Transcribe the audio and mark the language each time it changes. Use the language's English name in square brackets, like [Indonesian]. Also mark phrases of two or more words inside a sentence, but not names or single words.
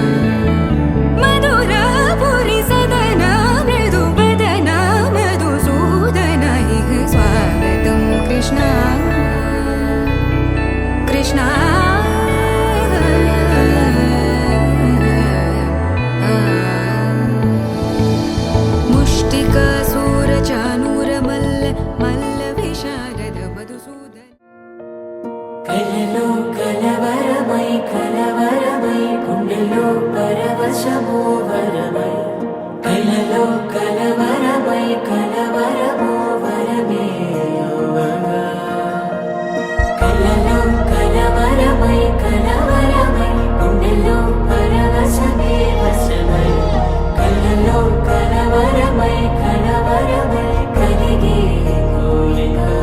[Sanskrit] मधुरापुरी सदन मृदुवदन मधुसूदन इह स्वागतं कृष्ण कृष्ण मुष्टिकासूरचानूरमल्ल मल्लविशारद मधुसूदन [Telugu] కలలో కలవరమై కలవరమై గుండెలో పరవశమో వరమై కలలో కలవరమై కలవరమో వరమే యువగా కలలో కలవరమై కలవరమై గుండెలో పరవశమే వశమై కలలో కలవరమై కలవరమై కలిగే కోరిక